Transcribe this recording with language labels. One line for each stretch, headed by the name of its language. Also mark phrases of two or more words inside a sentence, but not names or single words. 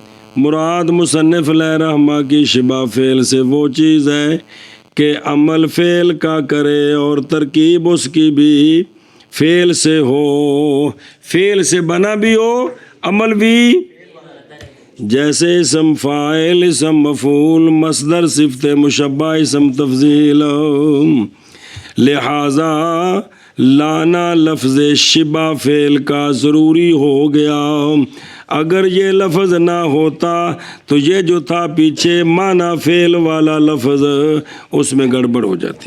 Urdu: مراد مصنف علیہ رحمہ کی شبہ فعل سے وہ چیز ہے کہ عمل فعل کا کرے اور ترکیب اس کی بھی فعل سے ہو، فعل سے بنا بھی ہو، عمل بھی. جیسے اسم فاعل، اسم مفعول، مصدر صفت مشبہ، اسم تفضیل. لہذا لانا لفظ شبہ فعل کا ضروری ہو گیا. اگر یہ لفظ نہ ہوتا تو یہ جو تھا پیچھے معنی فعل والا لفظ اس میں گڑبڑ ہو جاتی.